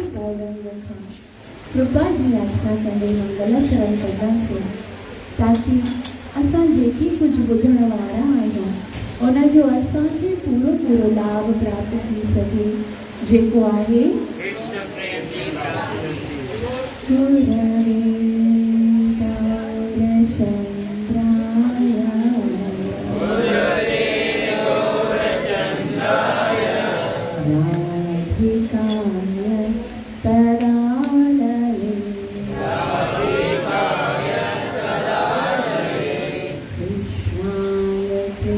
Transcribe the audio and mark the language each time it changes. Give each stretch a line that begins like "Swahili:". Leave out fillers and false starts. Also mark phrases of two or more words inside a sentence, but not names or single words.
Sindhi: गौरंग खां कृपा जी याचना कंदे मंगल शरण कंदासीं ताकि असां जेकी कुझु ॿुधण वारा आहियूं उन जो असांखे पूरो पूरो लाभ प्राप्त थी सके जेको आहे कृष्ण प्रेम जी प्राप्त
Sanskrit: गुरवे गौरचंद्राय राधिकाय तदालये कृष्णाय